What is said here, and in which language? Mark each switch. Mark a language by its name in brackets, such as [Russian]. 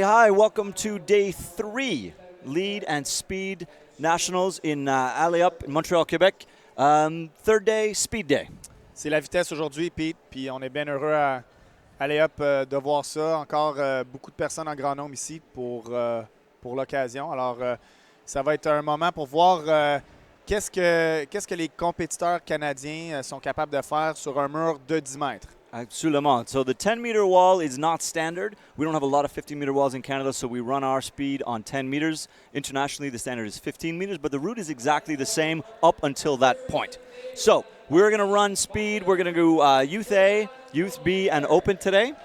[English] Hi, welcome to day 3, Lead and Speed Nationals in Allez up in Montreal, Quebec. Third day, Speed Day. [French] C'est la vitesse aujourd'hui, Pete, puis on est bien heureux à aller up de voir ça. Encore beaucoup de personnes en grand nombre ici pour l'occasion. Alors, ça va être un moment pour voir qu'est-ce que les compétiteurs canadiens sont capables de faire sur un mur de 10 mètres. Absolument. [English] So the 10-meter wall is not standard. We don't have a lot of 15-meter walls in Canada, so we run our speed on 10 meters. Internationally, the standard is 15 meters, but the route is exactly the same up until that point. So we're going to run speed. We're going to go Youth A, Youth B, and Open today.